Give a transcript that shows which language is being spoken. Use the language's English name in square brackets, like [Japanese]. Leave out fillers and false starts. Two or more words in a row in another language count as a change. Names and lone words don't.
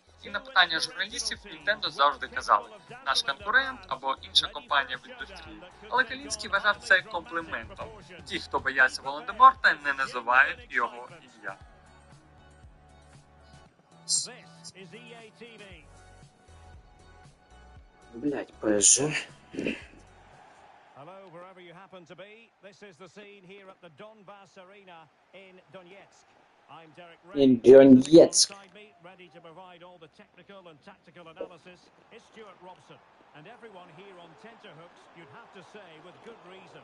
[Ukrainian] І на питання журналістів Nintendo завжди казали, наш конкурент або інша компанія в індустрії. Але Калінський вважав це компліментом. Ті, хто бояться Волан-де-Морта, не називають його ім'я. Блять, ПСЖ. [English] Hello, wherever you happen to be. This is the scene here at the Donbass Arena in Donetsk. I'm Derek Ray. In Donetsk. Alongside me, ready to provide all the technical and tactical analysis, is Stuart Robson. And everyone here on tenterhooks, you'd have to say with good reason.